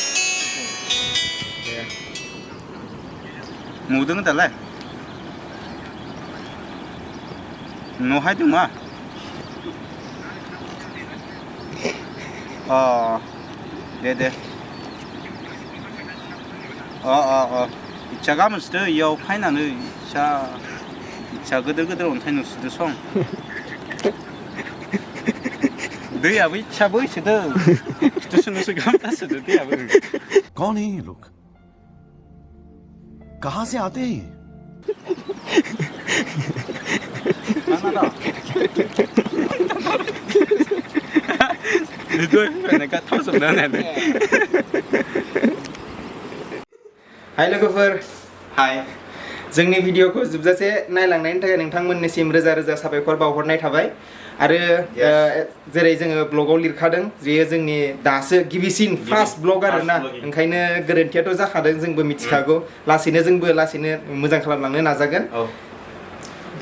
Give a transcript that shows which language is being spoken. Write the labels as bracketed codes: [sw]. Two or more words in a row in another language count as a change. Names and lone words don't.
[brx] नुदों दालाय न'हाय दं मा दे इच्छा गामोनसोदो इयाव फायनानै इच्छा गोदोर अन्थाइ नुसोदो सं दैयाबो इच्छाबो इसोदो खिथुसो गाहाम जासोदो दैयाबो [hi] कौन है ये लोग कहाँ से आते हैं [brx] हाय लोगोफोर हाय जोंनि भिडिअखौ जोबजासे नायलांनायनि थाखाय नोंथांमोननिसिम रोजा रोजा साबायखर बावहरनाय थाबाय आरो जेरै जोङो ब्लगाव लिरखादों जे जोंनि दासो गिबिसिन [en] first blog [brx] आरोना ओंखायनो गोरोन्थियाथ' जाखादों जोंबो मिथिखागौ लासैनो मोजां खालामलांनो नाजागोन दा